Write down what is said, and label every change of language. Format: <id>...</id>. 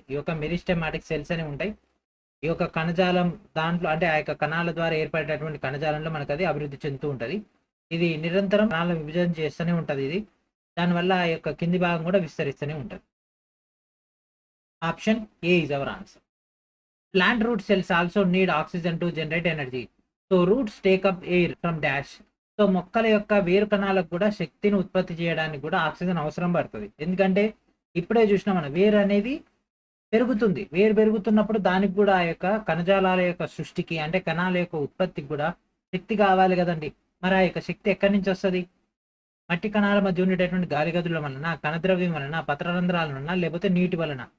<te>ఈ యొక్క meristematic cells అని ఉంటాయి. ఈ యొక్క కణజాలం దాంట్లో, అంటే ఆ యొక్క కణాల ద్వారా ఏర్పడేటటువంటి కణజాలంలో మనకు అది అభివృద్ధి చెందుతూ ఉంటుంది. ఇది నిరంతరం కణాల విభజన చేస్తూనే ఉంటుంది. ఇది దానివల్ల ఆ యొక్క కింది భాగం కూడా విస్తరిస్తూనే ఉంటుంది.</te> <en>Option A is our answer. Plant root cells also need oxygen to generate energy. So roots take up air from dash.</en> <te>So మొక్కల యొక్క వేరు కణాలకు కూడా శక్తిని ఉత్పత్తి చేయడానికి కూడా ఆక్సిజన్ అవసరం పడుతుంది. ఎందుకంటే ఇప్పుడే చూసినా మనం వేరు అనేది పెరుగుతుంది. వేరు పెరుగుతున్నప్పుడు దానికి కూడా ఆ యొక్క కణజాలాల యొక్క సృష్టికి అంటే కణాల యొక్క ఉత్పత్తికి కూడా శక్తి కావాలి కదండి. మరి ఆ యొక్క శక్తి ఎక్కడి నుంచి వస్తుంది? మట్టి కణాల మధ్య ఉండేటటువంటి గాలి గదుల వలన, కణద్రవ్యం వలన, పత్రరంధ్రాల వలన, లేకపోతే నీటి వలన.</te>